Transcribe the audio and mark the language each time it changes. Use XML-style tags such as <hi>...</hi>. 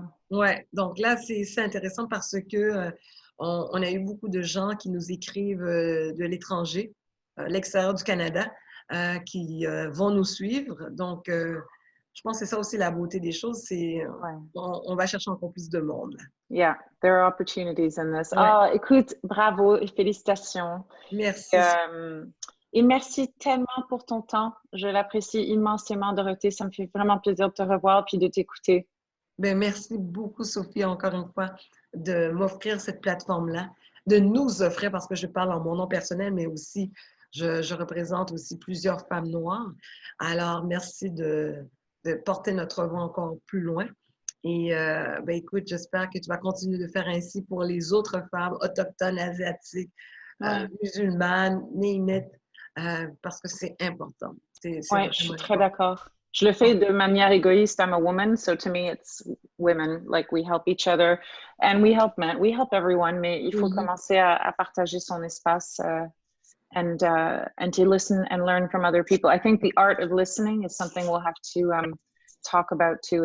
<fr>Donc, donc là, c'est intéressant parce que on a eu beaucoup de gens qui nous écrivent de l'étranger, l'extérieur du Canada, qui vont nous suivre. Donc, je pense que c'est ça aussi la beauté des choses, on va chercher encore plus de monde.</fr> <en>Yeah, there are opportunities in this.</en> <fr>Ah, écoute, bravo et félicitations. Merci. Et merci tellement pour ton temps. Je l'apprécie immensément, Dorothée. Ça me fait vraiment plaisir de te revoir puis de t'écouter. Ben, merci beaucoup, Sophie, encore une fois, de m'offrir cette plateforme-là, de nous offrir, parce que je parle en mon nom personnel, mais aussi, je représente aussi plusieurs femmes noires. Alors, merci de porter notre voix encore plus loin. Et ben, écoute, j'espère que tu vas continuer de faire ainsi pour les autres femmes autochtones, asiatiques, Ouais. musulmanes, néimettes, parce que c'est important. C'est Ouais, je suis vraiment très important. d'accord. Je le fais de manière égoïste.</fr> <en>I'm a woman, so to me, it's women. Like we help each other and we help men. We help everyone,</en> <fr>mais il faut Mhm. commencer à partager son espace</fr> <en>and to listen and learn from other people. I think the art of listening is something we'll have to talk about too.</en>